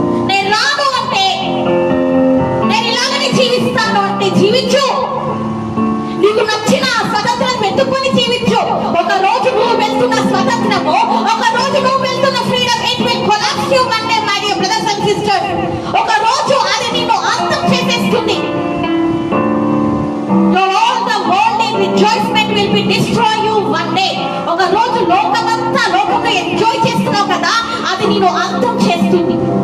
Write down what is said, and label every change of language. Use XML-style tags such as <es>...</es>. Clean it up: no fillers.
<te>నేను రాను అంటే, నేను ఇలాగనే జీవిస్తాను అంటే జీవించు. నీకు నచ్చిన స్వతంత్రం వెతుక్కొని జీవించు. ఒక రోజు నువ్వు వెళ్తున్న స్వతంత్రము, ఒక రోజు నువ్వు వెళ్తున్న freedom,</te> <en>It will collapse you one day my dear brothers and sisters.</en> <te>ఒక రోజు అది నిన్ను అంతం చేసేస్తుంది.</te> <en>All the worldly rejoicement will be destroy you one day.</en> <te>ఒక రోజు లోకమంతా లోకంగా ఎంజాయ్ చేస్తున్నావు కదా, అది నిన్ను అంతం చేస్తుంది.</te>